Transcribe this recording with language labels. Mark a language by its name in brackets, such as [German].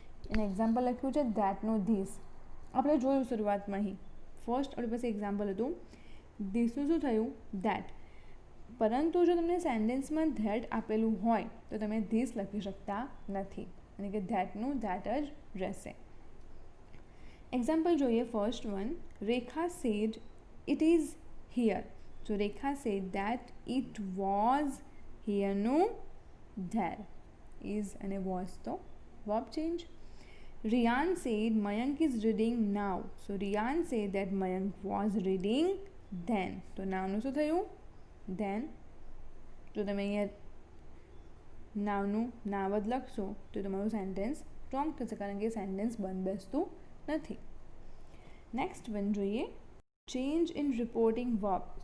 [Gujarati] એને એક્ઝામ્પલ લખ્યું છે ધેટનું ધીસ. આપણે જોયું શરૂઆતમાં અહીં ફર્સ્ટ આપણી પાસે એક્ઝામ્પલ હતું, ધીસનું શું થયું ધેટ. પરંતુ જો તમને સેન્ટેન્સમાં ધેટ આપેલું હોય તો તમે ધીસ લખી શકતા નથી, અને કે ધેટનું ધેટ જ રહેશે. એક્ઝામ્પલ જોઈએ first one, Rekha [English] Said it is here. So Rekha said that it was here. No, there is and a was to verb change. Riyan said Mayank is reading now. So Riyan said that Mayank was reading then. [Gujarati] તો નાવનું શું થયું then. જો તમે અહીંયા નાવનું નાવ જ લખશો તો તમારું સેન્ટેન્સ રોંગ થશે, કારણ કે સેન્ટેન્સ બંધ બેસતું નથી. નેક્સ્ટ વન જોઈએ, [English] Change in reporting verb.